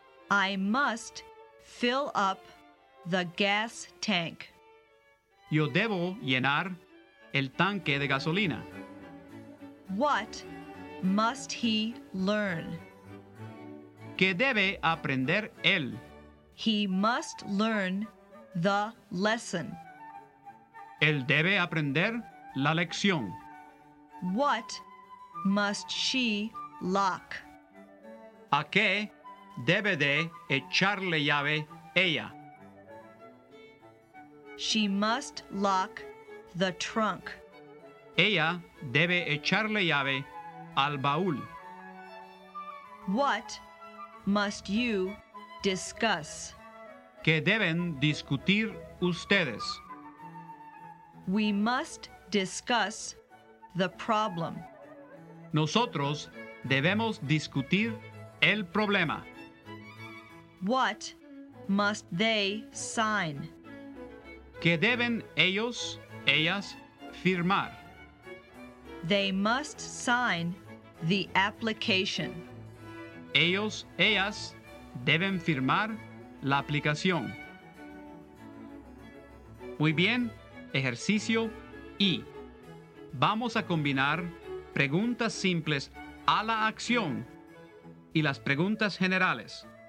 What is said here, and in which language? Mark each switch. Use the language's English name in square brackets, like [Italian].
[English] I must fill up the gas tank. [Spanish] Yo debo llenar el tanque de gasolina. [English] What must he learn? [Spanish] ¿Qué debe aprender él? [English] He must learn the lesson. [Spanish] Él debe aprender la lección. [English] What must she lock? [Spanish] ¿A qué debe de echarle llave ella? [English] She must lock the trunk. [Spanish] Ella debe echarle llave al baúl. [English] What must you discuss? [Spanish] ¿Qué deben discutir ustedes? [English] We must discuss the problem. [Spanish] Nosotros debemos discutir el problema. [English] What must they sign? [Spanish] ¿Qué deben ellos, ellas, firmar? [English] They must sign the application. [Spanish] Ellos, ellas, deben firmar la aplicación. Muy bien, ejercicio I. Vamos a combinar preguntas simples a la acción y las preguntas generales.